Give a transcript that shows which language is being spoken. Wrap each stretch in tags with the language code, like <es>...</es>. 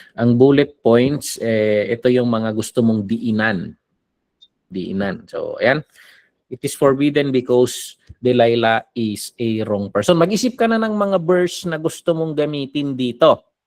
<tl>Ang bullet points, ito yung mga gusto mong diinan. So, ayan.</tl> <en>It is forbidden because Delilah is a wrong person.</en> <tl>Mag-isip ka na ng mga verse na gusto mong gamitin dito.</tl>